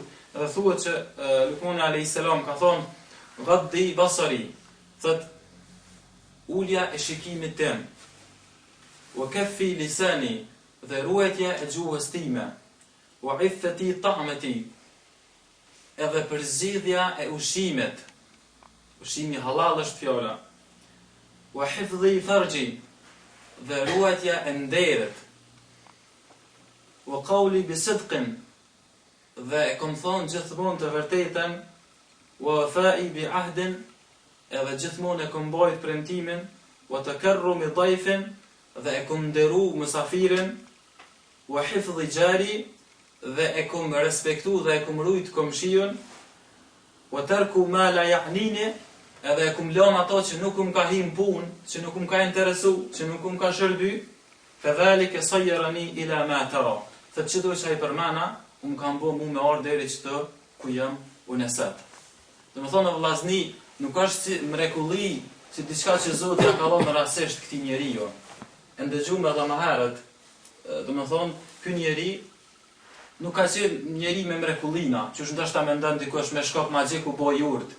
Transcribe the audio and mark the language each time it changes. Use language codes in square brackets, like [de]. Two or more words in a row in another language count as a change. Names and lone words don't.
[sq] Dhe thuhet që Lukmani [ar] عليه السلام [sq] ka thonë [ar] غض بصري, [sq] thot ulja e shikimit tim, [ar] وكف لساني, [sq] dhe ruajtja e gjuhës time, [ar] وعفة طعمتي, [sq] edhe përzidhja e ushimit, ushimi halal është fjala, [ar] وحفظ فرجي, [sq] dhe ruajtja e nderit, [ar] وقولي بصدق, [sq] dhe e kom thonë gjithmonë të vërtetën, [ar] ووفائي بعهد, [sq] edhe gjithmonë e kom mbajt premtimin, [ar] وتكرمي ضيف, [sq] dhe e kom nderu mësafirin, [ar] وحفظ جاري, [sq] dhe e kom respektu dhe e kom rujt komshion, [ar] وترك ما لا يعنيني, [sq] edhe e kom lënë ato që nuk më ka him punë, që nuk më ka interesu, që nuk më ka shërby, [ar] فذلك صيرني إلى ما ترى. [sq] Thot çdo që ai përmana, kam bë mua me ardh deri çto ku jam unë sot. Domethënë vllazni, nuk është si mrekulli, si diçka që Zoti ja ka dhënë rastësisht këtij njeriu. E ndëgjuam edhe më herët, domethënë ky njeri nuk ka qenë njeri me mrekullina, që është ndoshta mendon dikush me shkop magjik u bë i urtë.